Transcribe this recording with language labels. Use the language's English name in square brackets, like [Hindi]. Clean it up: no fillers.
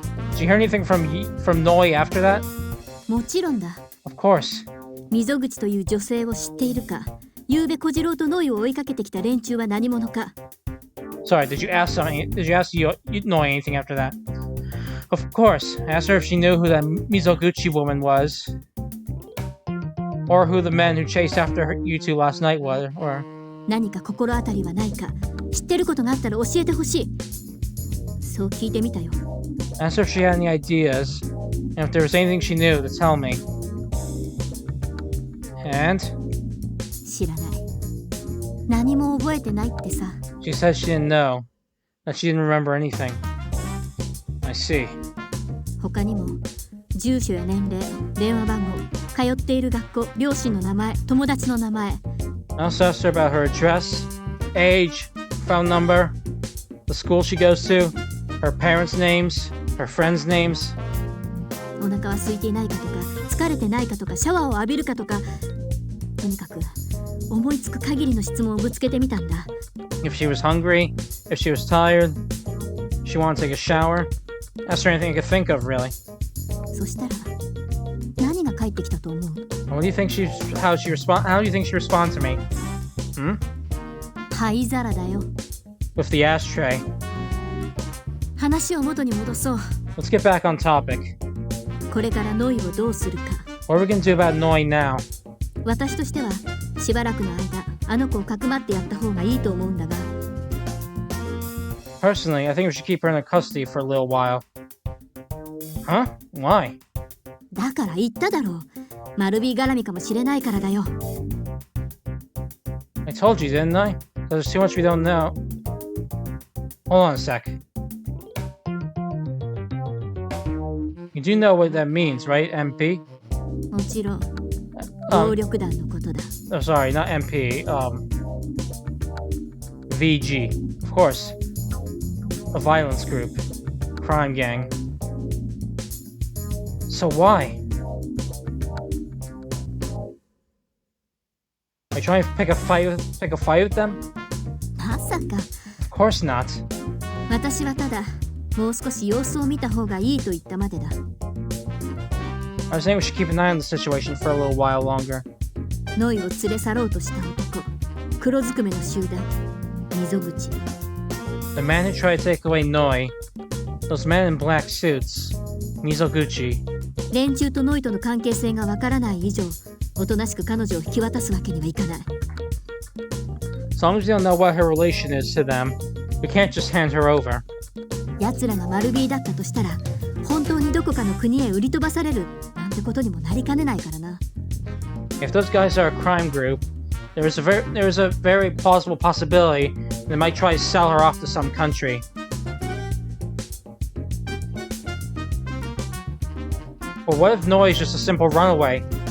[English] Did you hear anything from Noi after that? [Japanese] もちろんだ。 [English] Of course. [Japanese] 溝口という女性を知っているか？昨夜小次郎とノイを追いかけてきた連中は何者か？ [English] Sorry, did you ask Noi anything after that? Of course. I asked her if she knew who that Mizoguchi woman was. Or who the men who chased after you two last night were. Or... [Japanese] 何か心当たりはないか？知ってることがあったら教えてほしい。そう聞いてみたよ。 [English] I asked her if she had any ideas, and if there was anything she knew to tell me. And? [Japanese] 知らない。何も覚えてないってさ。 [English] She said she didn't know. That she didn't remember anything. I see. [Japanese] 他にも住所や年齢、電話番号、通っている学校、両親の名前、友達の名前。 [English] I also asked her about her address, age, phone number, the school she goes to, her parents' names, her friends' names. [Japanese] お腹は空いていないかとか、疲れてないかとか、シャワーを浴びるかとか、とにかく思いつく限りの質問をぶつけてみたんだ。 [English] If she was hungry, if she was tired, if she wanted to take a shower. Ask her anything I could think of, really. [Japanese] そしたら何が返ってきたと思う？ [English] What do you think how do you think she responds to me? Hmm? [Japanese] 灰皿だよ。 [English] With the ashtray. [Japanese] 話を元に戻そう。 [English] Let's get back on topic. [Japanese] これからノイをどうするか。 [English] What are we gonna do about Noi now? [Japanese] 私としてはしばらくの間あの子をかくまってやった方がいいと思うんだが。 [English] Personally, I think we should keep her in custody for a little while. Huh? Why? [Japanese] だから言っただろう。マルビー絡みかもしれないからだよ。 [English] I told you, didn't I? There's too much we don't know. Hold on a sec. You do know what that means, right, MP? [Japanese] もちろん暴力団のことだ。 [English] Oh, sorry, not MP. VG. Of course. A violence group. Crime gang. So why? Are you trying to pick a fight with them? [Japanese] まさか。 [English] Of course not. [Japanese] 私はただもう少し様子を見た方がいいと言ったまでだ。 [English] I was saying we should keep an eye on the situation for a little while longer. [Japanese] ノイを連れ去ろうとした男。黒ずくめの集団。溝口。 [English] The man who tried to take away Noi. Those men in black suits. Mizoguchi. [Japanese] 連中とノイとの関係性がわからない以上、おとなしく彼女を引き渡すわけにはいかない。 [English] As long as we don't know what her relation is to them, we can't just hand her over. [Japanese] 奴らがマルビーだったとしたら、本当にどこかの国へ売り飛ばされるなんてことにもなりかねないからな。 [English] If those guys are a crime group, there is a very plausible possibility they might try to sell her off to some country. But what if Noi is just a simple runaway?